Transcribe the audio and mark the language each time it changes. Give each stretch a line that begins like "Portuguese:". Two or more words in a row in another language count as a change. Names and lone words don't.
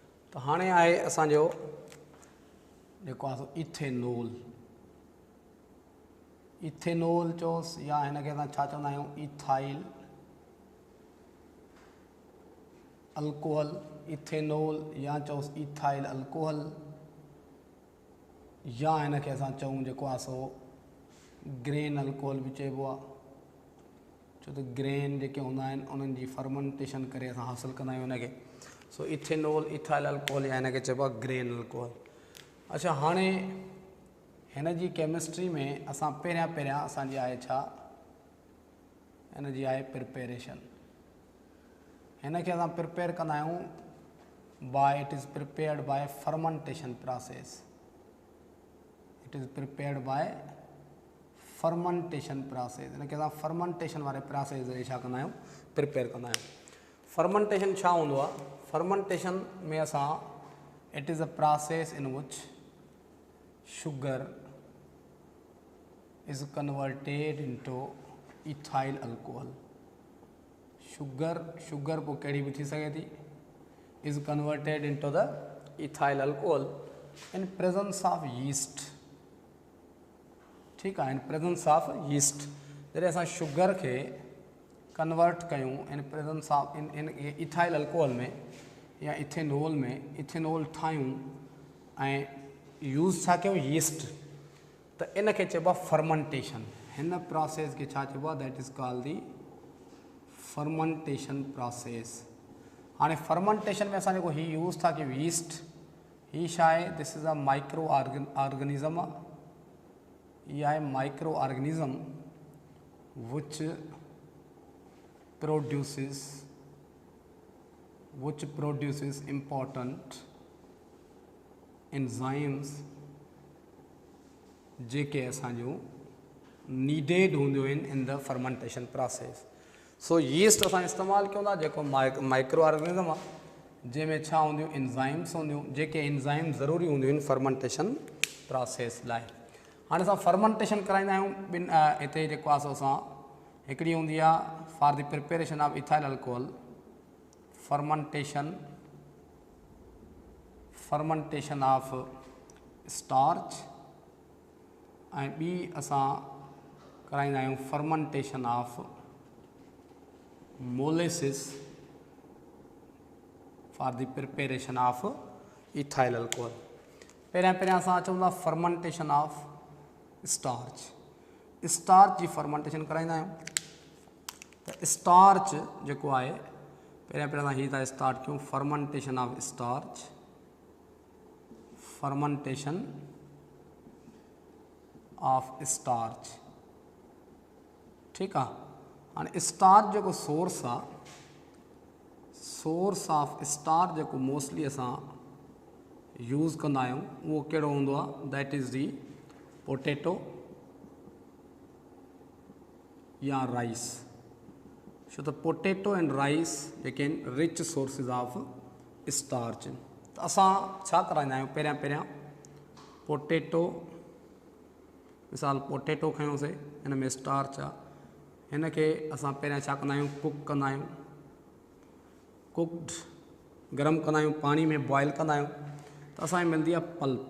Sindhi: तो हाणे आहे असांजो जेको आहे सो इथेनॉल। इथेनॉल चयोसि या हिनखे असां छा चवंदा आहियूं,
English: ethyl alcohol.
Sindhi: इथेनॉल या चयोसि
English: ethyl alcohol,
Sindhi: या हिनखे असां चऊं जेको आहे सो
English: grain alcohol
Sindhi: बि चइबो आहे, छो त ग्रेन जेके हूंदा आहिनि उन्हनि जी फर्मेंटेशन करे असां हासिलु कंदा आहियूं हुनखे। सो
English: ethanol ethyl alcohol
Sindhi: या हिनखे चइबो आहे
English: grain alcohol.
Sindhi: अच्छा, हाणे हिन जी केमिस्ट्री में असां पहिरियां असांजी आहे छा, हिन जी आहे प्रिपेरेशन। हिनखे असां प्रिपेयर कंदा आहियूं
English: by, it is prepared by fermentation process. it is prepared by fermentation process.
Sindhi: हिनखे असां फर्मेंटेशन वारे प्रोसेस ज़रिए छा कंदा आहियूं, प्रिपेयर कंदा आहियूं। फर्मेंटेशन छा हूंदो आहे? फर्मेंटेशन में असां,
English: it is a process in which sugar is converted into ethyl alcohol।
Sindhi: शुगर पोइ कहिड़ी बि थी सघे थी,
English: is converted into the ethyl alcohol in presence of yeast।
Sindhi: ठीकु आहे,
English: in presence of yeast.
Sindhi: जॾहिं असां शुगर खे कन्वर्ट कयूं
English: in presence of
Sindhi: इन
English: ethyl alcohol
Sindhi: में या इथेनॉल में, इथेनॉल ठाहियूं ऐं यूज़ छा कयूं, यीस्ट, त इन खे चइबो आहे फर्मेंटेशन। हिन प्रोसेस खे छा चइबो आहे,
English: that is called the fermentation process.
Sindhi: हाणे फर्मेंटेशन में असां जेको ही यूज़ था कयूं यीस्ट, ही छा आहे,
English: this is a micro organism आहे।
Sindhi: इहा आहे
English: micro organism which produces important enzymes
Sindhi: जेके असांजो नीडेड हूंदियूं आहिनि
English: in the fermentation process.
Sindhi: सो यीस्ट असां इस्तेमालु कयूं था, जेको
English: micro organism
Sindhi: आहे जंहिंमें छा हूंदियूं, एंजाइम्स हूंदियूं, जेके एंजाइम ज़रूरी हूंदियूं आहिनि
English: fermentation process
Sindhi: लाइ। हाणे असां फर्मेंटेशन कराईंदा आहियूं ॿिनि, हिते जेको आहे सो असां हिकिड़ी हूंदी आहे
English: for the preparation of ethyl alcohol, fermentation of starch,
Sindhi: ऐं ॿी असां कराईंदा आहियूं
English: fermentation of molasses for the preparation of ethyl alcohol.
Sindhi: पहिरियां असां अचूं था
English: fermentation of starch.
Sindhi: स्टार्च जी फर्मेंटेशन कराईंदा आहियूं। त स्टार्च जेको आहे, पहिरियां असां हीअ था स्टार्ट कयूं,
English: fermentation of starch, fermentation of starch.
Sindhi: ठीकु आहे। हाणे स्टार्च जेको सोर्स आहे,
English: source of starch
Sindhi: जेको मोस्टली असां यूज़ कंदा आहियूं उहो कहिड़ो हूंदो आहे,
English: that is the potato या राइस।
Sindhi: छो त
English: potato and rice
Sindhi: जेके आहिनि
English: rich sources of starch.
Sindhi: त असां छा कराईंदा आहियूं, पहिरियां पोटैटो, मिसाल पोटैटो खयोंसीं, हिन में स्टार्च आहे, हिन खे असां पहिरियां छा कंदा आहियूं, कुक कंदा आहियूं, कुक्ड गरम कंदा आहियूं, पाणी में बॉयल कंदा आहियूं, त असांखे मिलंदी आहे पल्प।